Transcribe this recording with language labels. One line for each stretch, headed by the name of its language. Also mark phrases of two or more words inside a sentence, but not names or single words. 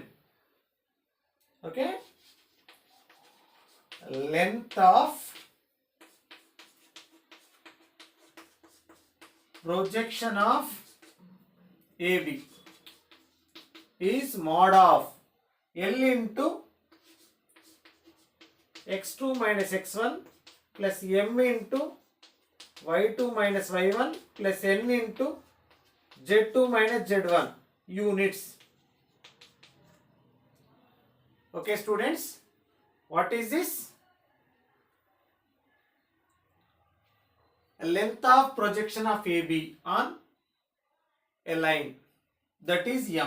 English: Okay, length of projection of AB is mod of L into x2 minus x1 plus m into y2 minus y1 plus n into z2 minus z1 units. Okay, students, what is this? Length of projection of AB on a line, that is m.